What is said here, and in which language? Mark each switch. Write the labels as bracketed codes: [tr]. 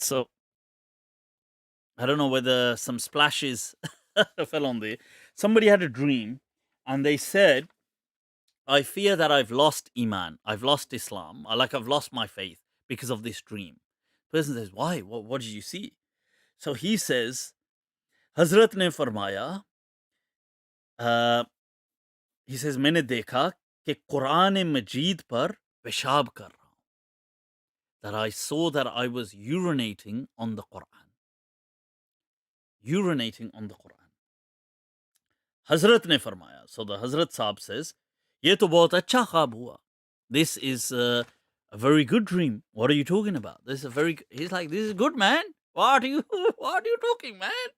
[en] So I don't know whether some splashes fell on there. Somebody had a dream, and they said, I fear that I've lost Iman, I've lost Islam, I've lost my faith because of this dream. The person says, why? What did you see? So he says, Hazrat ne farmaya, he says, [hi] मैंने देखा कि कुरान मजीद पर पेशाब कर रहा हूँ. [en] That I saw that I was urinating on the Quran. Urinating on the Quran. [hi] Hazrat ne farmaya. [en] So the Hazrat Sahib says, [hi] ये तो बहुत अच्छा ख्वाब हुआ. [en] This is a very good dream. What are you talking about? He's like, this is good, man. What are you talking, man?